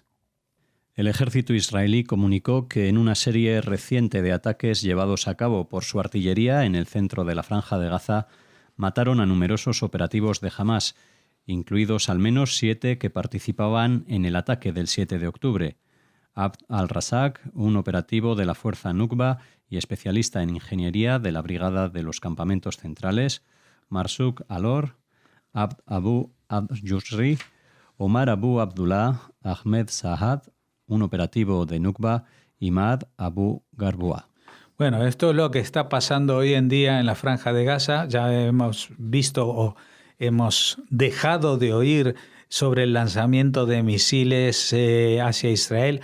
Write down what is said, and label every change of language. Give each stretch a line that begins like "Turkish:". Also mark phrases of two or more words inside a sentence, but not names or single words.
Spanish: El ejército israelí comunicó que en una serie reciente de ataques llevados a cabo por su artillería en el centro de la Franja de Gaza, mataron a numerosos operativos de Hamás, incluidos al menos 7 que participaban en el ataque del 7 de octubre. Abd al-Razak, un operativo de la Fuerza Nukba y especialista en ingeniería de la Brigada de los Campamentos Centrales, Marsuk al-Or, Abd Abu al-Yusri, Omar Abu Abdullah, Ahmed Sahad, un operativo de Nukba, y Maad Abu Garbua. Bueno, esto es lo que está pasando hoy en día en la Franja de Gaza. Ya hemos visto o hemos dejado de oír sobre el lanzamiento de misiles hacia Israel.